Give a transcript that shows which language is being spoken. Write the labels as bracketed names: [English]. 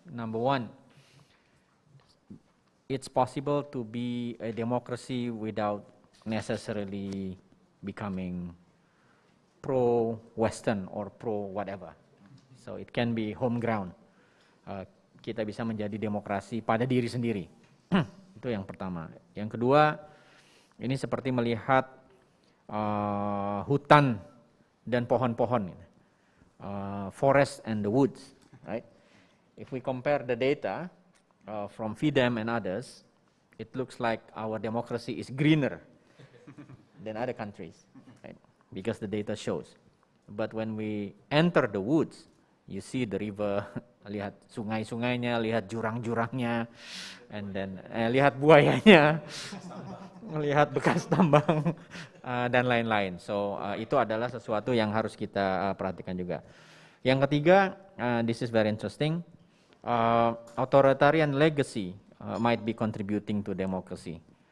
[English] Number 1, it's possible to be a democracy without necessarily becoming pro-Western or pro-whatever. So it can be home ground. [Indonesian] Kita bisa menjadi demokrasi pada diri sendiri. Itu yang pertama. Yang kedua, ini seperti melihat hutan dan pohon-pohon, [English] forest and the woods, right? If we compare the data from FIDEM and others, it looks like our democracy is greener than other countries, right? Because the data shows. But when we enter the woods, you see the river, [Indonesian] lihat sungai-sungainya, lihat jurang-jurangnya, [English] and then [Indonesian] lihat buayanya, melihat bekas tambang dan lain-lain. So itu adalah sesuatu yang harus kita perhatikan juga. Yang ketiga, [English] this is very interesting. authoritarian legacy might be contributing to democracy.